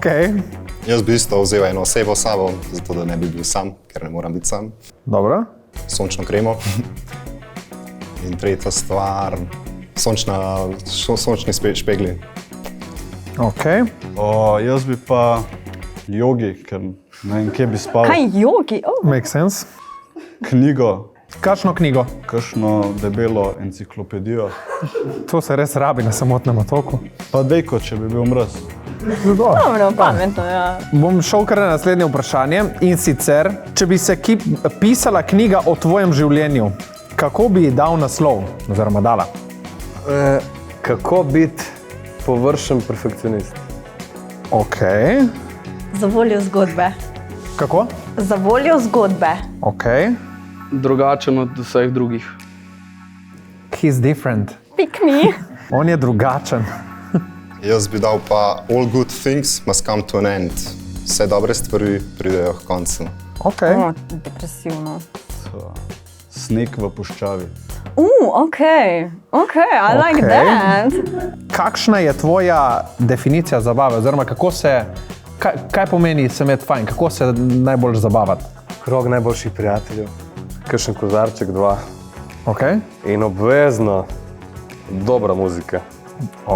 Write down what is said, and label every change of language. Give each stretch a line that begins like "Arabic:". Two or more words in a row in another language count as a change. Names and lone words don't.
Slovenian: Jaz bi isto vzel eno osebo s sabo, zato da ne bi bil sam, ker ne moram biti sam. Dobro. Sončno kremo. In tretja stvar, sončni špegli. Ok. Jaz bi pa jogi, ker ne vem, kje bi spal. Kaj jogi?
English: Make sense.
Slovenian: Knjigo, Kakšno knjigo? kakšno debelo enciklopedijo. To se res rabi na samotnem otoku. Pa dejko, če bi bil mraz. Dobro, pametno, ja. Bom šel kar na naslednje vprašanje in sicer, če bi se pisala knjiga o tvojem življenju, kako bi ji dal naslov, oziroma dala? Kako biti površen perfekcionist? Ok. Za voljo zgodbe. Kako? Za voljo zgodbe. Ok. Drugačen od vseh drugih.
English: He's different. Pick me.
Slovenian: On je drugačen. Jaz bi dal pa
English: all good things must come to an end.
Slovenian: Vse dobre stvari pridejo k koncu. Ok. Depresivno. Sneg v puščavi.
English: Ok, I like
Slovenian: Ok.
English: that.
Slovenian: Kakšna je tvoja definicija zabave, oziroma kaj pomeni se imeti fajn, kako se najbolj zabavati? Krog najboljših prijateljev, kakšen kozarček, 2 Ok. in obvezno dobra muzika. Ok.